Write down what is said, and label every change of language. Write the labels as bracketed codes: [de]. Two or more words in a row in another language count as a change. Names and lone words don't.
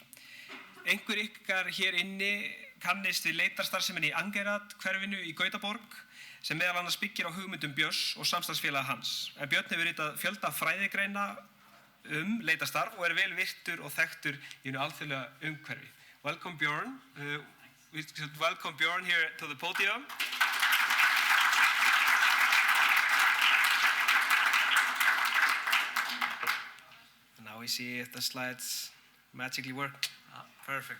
[is] Einhver ykkar hér inni kannist við leitarstarfseminni í Angerat hverfinu í Gautaborg sem meðal annars byggir á hugmyndum Björns og samstarfsfélaga hans. En Björn hefur ritað fjölda fræðigreina leitarstarf og er vel virtur og þekktur í hinu alþjóðlega umhverfi. [en] Welcome Björn. We should welcome Björn here to the podium. Now we see if the slides magically work. Perfect.